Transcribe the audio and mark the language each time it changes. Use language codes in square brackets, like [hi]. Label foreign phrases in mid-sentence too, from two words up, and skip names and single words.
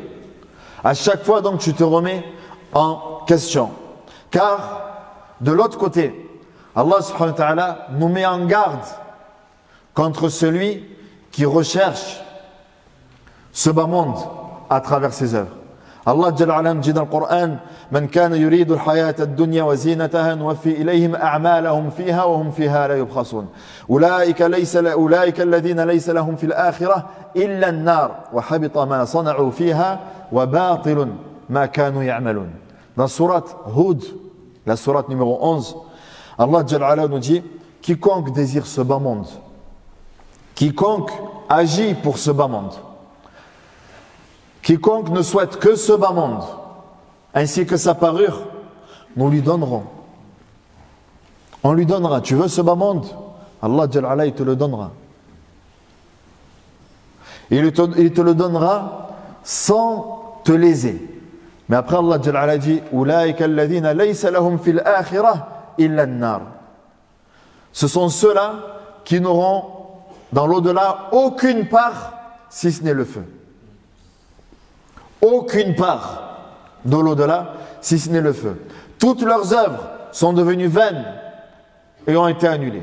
[fr] À chaque fois, donc, tu te remets en question. Car, de l'autre côté, Allah [ar] سبحانه وتعالى [fr] nous met en garde contre celui qui recherche ce bas monde à travers ses œuvres. Allah [ar] جل وعلا [fr] dit dans le Coran: [ar] من كان يريد الحياة الدنيا وزينتها نوف إليهم أعمالهم فيها وهم فيها لا يبخسون. أولئك الذين ليس لهم في الآخرة إلا النار وحبط ما صنعوا فيها وباطل ما كانوا يعملون. [fr] Dans surat Hud, la sourate numéro 11, Allah [ar] جل وعلا [fr] nous dit: quiconque désire ce bas monde, quiconque agit pour ce bas monde, quiconque ne souhaite que ce bas monde, ainsi que sa parure, nous lui donnerons. On lui donnera. Tu veux ce bas monde? Allah [ar] جل وعلا, [fr] il te le donnera. Il te le donnera sans te léser. Mais après Allah [ar] جل وعلا [fr] dit: [ar] أولئك الذين ليس لهم في الآخرة إلا النار. [fr] Ce sont ceux-là qui n'auront dans l'au-delà aucune part si ce n'est le feu. Aucune part de l'au-delà si ce n'est le feu. Toutes leurs œuvres sont devenues vaines et ont été annulées.